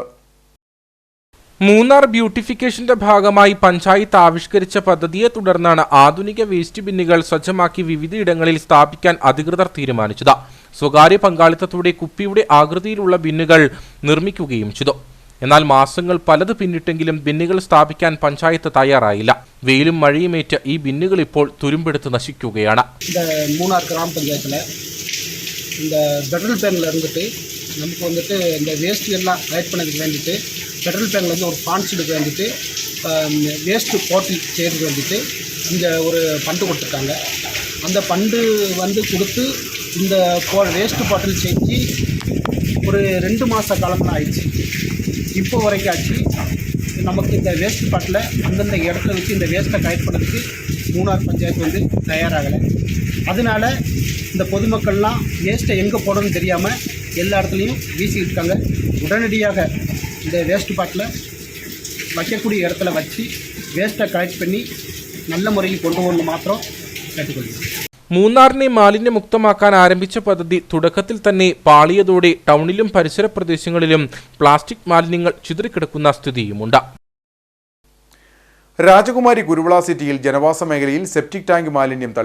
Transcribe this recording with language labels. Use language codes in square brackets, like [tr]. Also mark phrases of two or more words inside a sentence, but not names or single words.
[ml] മൂന്നാർ ബ്യൂട്ടിഫിക്കേഷന്റെ ഭാഗമായി പഞ്ചായത്ത് ആവിഷ്കരിച്ച പദ്ധതിയെ തുടർന്നാണ് ആധുനിക വേസ്റ്റ് ബിന്നുകൾ സജ്ജമാക്കി വിവിധയിടങ്ങളിൽ സ്ഥാപിക്കാൻ അധികൃതർ തീരുമാനിച്ചത്. സ്വകാര്യ പങ്കാളിത്തത്തോടെ കുപ്പിയുടെ ആകൃതിയിലുള്ള ബിന്നുകൾ നിർമ്മിക്കുകയും ചെയ്തു. എന്നാൽ മാസങ്ങൾ പലത് പിന്നിട്ടെങ്കിലും ബിന്നുകൾ സ്ഥാപിക്കാൻ പഞ്ചായത്ത് തയ്യാറായില്ല. വെയിലും മഴയുമേറ്റ് ഈ ബിന്നുകൾ ഇപ്പോൾ തുരുമ്പെടുത്ത് നശിക്കുകയാണ്. [ta] മൂന്നാർ ഗ്രാമപഞ്ചായത്തിൽ இந்த பெட்ரோல் பேனில் இருந்துட்டு நமக்கு வந்துட்டு இந்த வேஸ்ட் எல்லாம் கலெக்ட் பண்ணதுக்கு வேண்டிட்டு ஃபெடரல் பேங்க்லேருந்து ஒரு ஃபாண்ட்ஸ் எடுக்க வேண்டிட்டு வேஸ்ட்டு பாட்டில் செய்கிறதுக்கு வேண்டிட்டு இங்கே ஒரு ஃபண்டு கொடுத்துருக்காங்க. அந்த ஃபண்டு வந்து கொடுத்து இந்த வேஸ்ட்டு பாட்டில் செஞ்சு ஒரு 2 மாத காலம்லாம் ஆயிடுச்சு. இப்போ வரைக்கும் ஆச்சு. நமக்கு இந்த வேஸ்ட் பாட்டில் அந்தந்த இடத்துல வச்சு இந்த வேஸ்ட்டை கலெக்ட் பண்ணுறதுக்கு மூணார் பஞ்சாயத்து வந்து தயாராகலை. அதனால இந்த பொதுமக்கள்லாம் வேஸ்ட்டை எங்கே போடணும்னு தெரியாமல் எல்லா இடத்துலையும் வீசிக்கிட்டு இருக்காங்க. உடனடியாக இந்த வேஸ்ட் பாட்டில் வைக்கக்கூடிய இடத்துல வச்சு [en] waste collect [ta] பண்ணி [ml] നല്ല മുറയിൽ കൊണ്ടുപോകുന്ന മാത്രം കേട്ടുകൊള്ളുന്നു. മൂന്നാറിനെ മാലിന്യമുക്തമാക്കാൻ ആരംഭിച്ച പദ്ധതി തുടക്കത്തിൽ തന്നെ പാളിയതോടെ ടൗണിലും പരിസര പ്രദേശങ്ങളിലും പ്ലാസ്റ്റിക് മാലിന്യങ്ങൾ ചിതറിക്കിടക്കുന്ന സ്ഥിതിയുമുണ്ട്. രാജകുമാരി കുരുവിള സിറ്റിയിൽ ജനവാസ മേഖലയിൽ സെപ്റ്റിക് ടാങ്ക് മാലിന്യം തള്ളി.